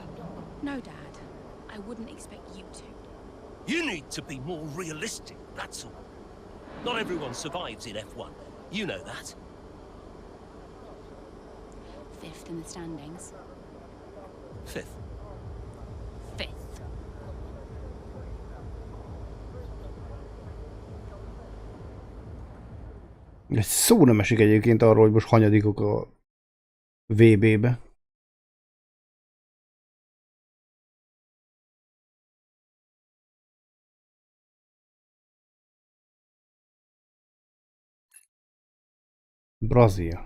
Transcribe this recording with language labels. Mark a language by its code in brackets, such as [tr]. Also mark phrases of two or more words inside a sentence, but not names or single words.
[en] No, Dad. I wouldn't expect you to. You need to be more realistic, that's all. Not everyone survives in F1. You know that. 5th in the standings. 5th. 5th. [hu] Egy szó nem esik egyébként arról, hogy most hanyadikok a VB-be. Brazil.